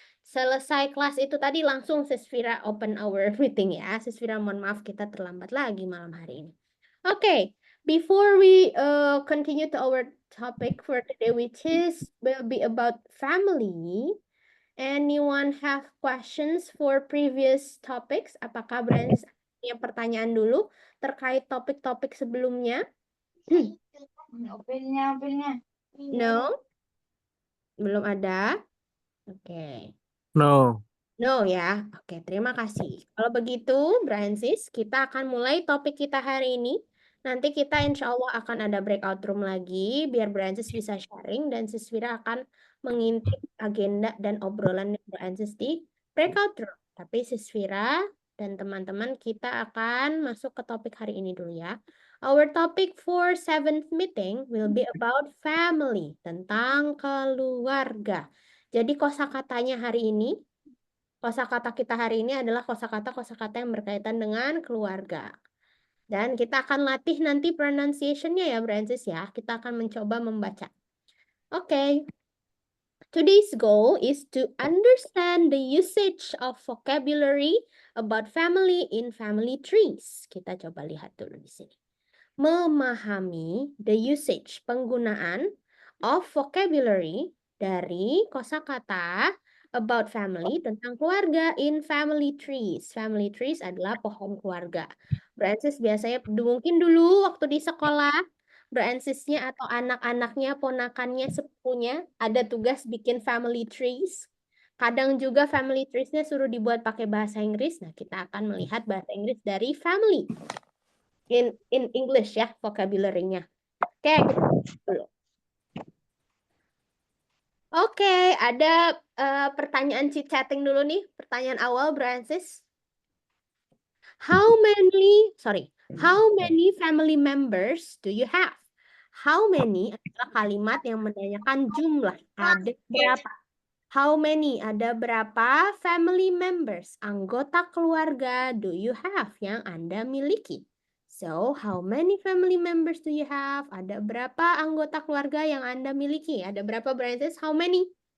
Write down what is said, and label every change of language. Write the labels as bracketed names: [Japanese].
[Indonesian] Selesai kelas itu tadi langsung Sisvira [English] open our meeting [Indonesian] ya. Sisvira mohon maaf kita terlambat lagi malam hari ini. [English] Okay, before we continue to our topic for today, which will be about family. Anyone have questions for previous topics? [Indonesian] Apakah Brands punya pertanyaan dulu terkait topik-topik sebelumnya? Opennya. [English] No? [Indonesian] Belum ada? Oke. [English] No. No [Indonesian] ya. Oke, terima kasih. Kalau begitu, Bransis, kita akan mulai topik kita hari ini. Nanti kita insya Allah akan ada breakout room lagi, biar Bransis bisa sharing, dan Siswira akan mengintip agenda dan obrolan Bransis di breakout room. Tapi Siswira dan teman-teman kita akan masuk ke topik hari ini dulu ya. [English] Our topic for 7th meeting will be about family, [Indonesian] tentang keluarga. Jadi kosakatanya hari ini, kosakata kita hari ini adalah kosakata-kosakata yang berkaitan dengan keluarga. Dan kita akan latih nanti pronunciation-nya ya, Francis ya. Kita akan mencoba membaca. Oke. [English] Today's goal is to understand the usage of vocabulary about family in family trees. [Indonesian] Kita coba lihat dulu di sini. Memahami [English] the usage, [Indonesian] penggunaan [English] of vocabulary [Indonesian] dari kosakata [English] about family, [Indonesian] tentang keluarga [English] in family trees. [Indonesian] Family trees adalah pohon keluarga. Francis biasanya mungkin dulu waktu di sekolah, Francisnya atau anak-anaknya, ponakannya, sepupunya ada tugas bikin family trees. Kadang juga family trees-nya suruh dibuat pakai bahasa Inggris. Nah, kita akan melihat bahasa Inggris dari family. [English] In English [Indonesian] ya, vocabulary-nya. Oke, kita dulu. Oke, ada pertanyaan chit chatting dulu nih. Pertanyaan awal, Francis. [English] How many family members do you have? [Indonesian] How many adalah kalimat yang menanyakan jumlah. Ada berapa? [English] How many? [Indonesian] Ada berapa family members? Anggota keluarga [English] do you have [Indonesian] yang Anda miliki? [English] So, how many family members do you have? [Indonesian] Ada berapa anggota keluarga yang Anda miliki? Ada berapa, Francis? [English] How many?